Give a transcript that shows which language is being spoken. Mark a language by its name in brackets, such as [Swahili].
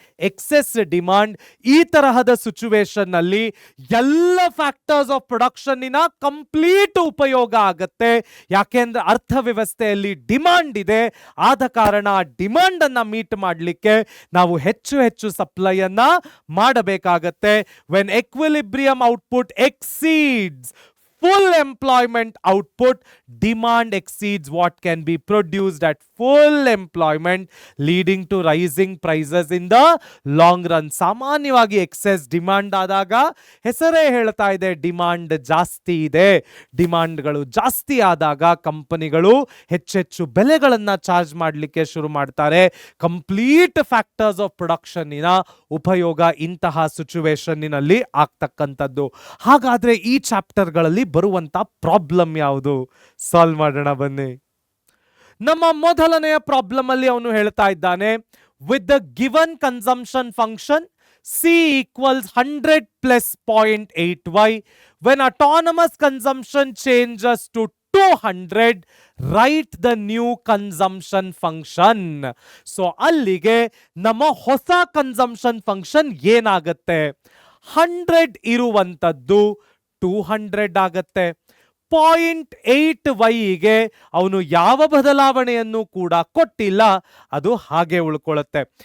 [Kannada] Excess demand. ಈ ತರಹದ situation ನಲ್ಲಿ ಎಲ್ಲ ಫ್ಯಾಕ್ಟರ್ಸ್ ಆಫ್ ಪ್ರೊಡಕ್ಷನ್ನಿನ ಕಂಪ್ಲೀಟ್ ಉಪಯೋಗ ಆಗತ್ತೆ. ಯಾಕೆಂದ್ರೆ ಅರ್ಥವ್ಯವಸ್ಥೆಯಲ್ಲಿ ಡಿಮಾಂಡ್ ಇದೆ. ಆದ ಕಾರಣ ಡಿಮಾಂಡ್ ಅನ್ನ ಮೀಟ್ ಮಾಡಲಿಕ್ಕೆ ನಾವು ಹೆಚ್ಚು ಸಪ್ಲೈ ಅನ್ನ ಮಾಡಬೇಕಾಗತ್ತೆ. [English] When equilibrium output exceeds full employment output, demand exceeds what can be produced at full employment, leading to rising prices in the long run. [Kannada] ಸಾಮಾನ್ಯವಾಗಿ ಎಕ್ಸೆಸ್ ಡಿಮಾಂಡ್ ಆದಾಗ ಹೆಸರೇ ಹೇಳ್ತಾ ಇದೆ, ಡಿಮಾಂಡ್ ಜಾಸ್ತಿ ಇದೆ. ಡಿಮಾಂಡ್ಗಳು ಜಾಸ್ತಿ ಆದಾಗ ಕಂಪನಿಗಳು ಹೆಚ್ಚೆಚ್ಚು ಬೆಲೆಗಳನ್ನ ಚಾರ್ಜ್ ಮಾಡಲಿಕ್ಕೆ ಶುರು ಮಾಡ್ತಾರೆ. ಕಂಪ್ಲೀಟ್ ಫ್ಯಾಕ್ಟರ್ಸ್ ಆಫ್ ಪ್ರೊಡಕ್ಷನ್ನಿನ ಉಪಯೋಗ ಇಂತಹ ಸಿಚುವೇಶನ್ನಿನಲ್ಲಿ ಆಗ್ತಕ್ಕಂಥದ್ದು. ಹಾಗಾದ್ರೆ ಈ ಚಾಪ್ಟರ್ಗಳಲ್ಲಿ ಬರುವಂತ ಪ್ರಾಬ್ಲಮ್ ಯಾವುದು? ಸಾಲ್ವ್ ಮಾಡೋಣ ಬನ್ನಿ. ನಮ್ಮ ಮೊದಲನೆಯ ಪ್ರಾಬ್ಲಮ್ ಅಲ್ಲಿ ಅವನು ಹೇಳ್ತಾ ಇದ್ದಾನೆ, [English] With the given consumption function C equals 100 plus 0.8y, when autonomous consumption changes to 200, write the new consumption function. [Kannada] So ಅಲ್ಲಿಗೆ ನಮ್ಮ ಹೊಸ ಕನ್ಸಂಪ್ಷನ್ ಫಂಕ್ಷನ್ ಏನಾಗತ್ತೆ? 100 ಇರುವಂತದ್ದು 200 ಆಗತ್ತೆ. 0.8y ಅವನು ಯಾವ ಬದಲಾವಣೆಯನ್ನು ಕೂಡ ಕೊಟ್ಟಿಲ್ಲ, ಅದು ಹಾಗೆ ಉಳ್ಕೊಳ್ಳುತ್ತೆ.